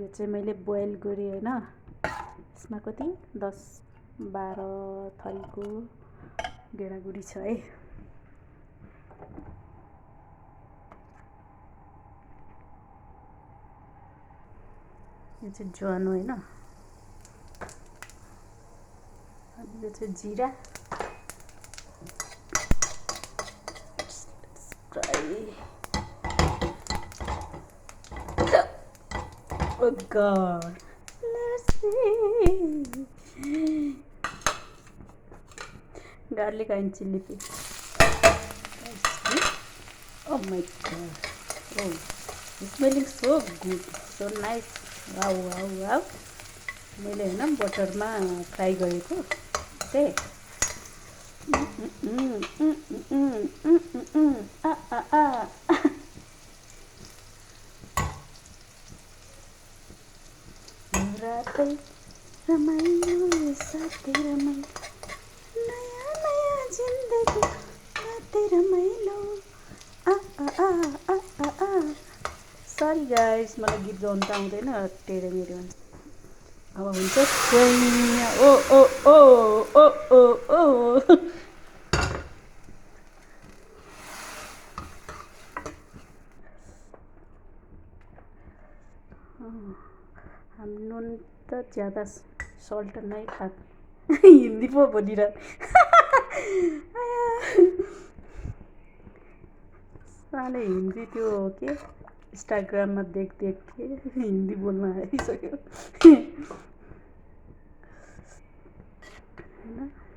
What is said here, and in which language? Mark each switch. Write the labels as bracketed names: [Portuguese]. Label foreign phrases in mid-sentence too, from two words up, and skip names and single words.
[Nepali] यो चाहिँ मैले बोइल गरेँ होइन। यसमा कति 10-12 थरीको गेडागुडी छ है। यो चाहिँ ज्वानो होइन। अनि यो चाहिँ जिरा, [English] oh god, let's see, garlic and chili paste. Oh my god, oh, it's smelling so good, so nice. Wow wow wow. [Nepali] मैले होइन बटरमा फ्राई गरेको त्यही। रातै रमाइलो साथै रमाइलो, नयाँ नयाँ जिन्दगी रातै रमाइलो। [English] sorry guys, [Nepali] मलाई गीत गाउनु त आउँदैन, टेढो मेढो हुन्छ। अब हुन्छ ओ ओ ओ ओ ओ ओ। [Hindi] हम नुन त ज़्यादा सल्ट नहीं खाते। [Nepali] हिंदी पो बोलिरह। [Hindi] साले हिंदी त्यो के इंस्टाग्राम में देख देख के हिंदी बोलना [Nepali] आइसक्यो हैन।